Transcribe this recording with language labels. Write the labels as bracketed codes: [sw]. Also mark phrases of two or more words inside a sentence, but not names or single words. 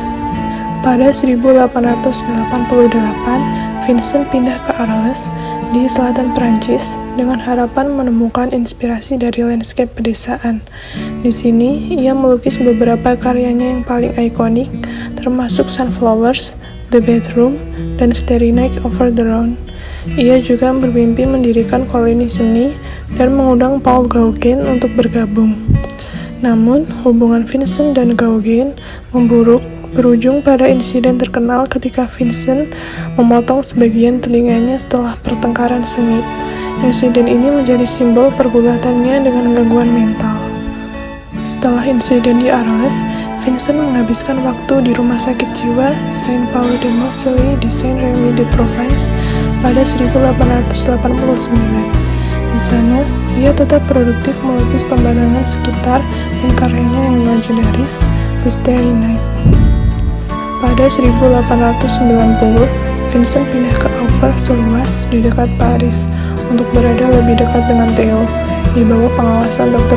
[id] Pada 1888, Vincent pindah ke Arles di selatan Prancis dengan harapan menemukan inspirasi dari landscape pedesaan. Di sini, ia melukis beberapa karyanya yang paling ikonik, termasuk Sunflowers, The Bedroom, dan Starry Night over the Rhone. Ia juga bermimpi mendirikan koloni seni dan mengundang Paul Gauguin untuk bergabung. Namun, hubungan Vincent dan Gauguin memburuk, berujung pada insiden terkenal ketika Vincent memotong sebagian telinganya setelah pertengkaran sengit. Insiden ini menjadi simbol pergulatannya dengan gangguan mental. Setelah insiden di Arles, Vincent menghabiskan waktu di rumah sakit jiwa Saint Paul de Marseille di Saint-Rémy de Provence pada 1889. Di sana, ia tetap produktif melukis pemandangan sekitar dan karyanya yang legendaris, The Starry Night. Pada 1890, Vincent pindah ke Auvers-sur-Oise di dekat Paris untuk berada lebih dekat dengan Theo, di bawah pengawasan Dr.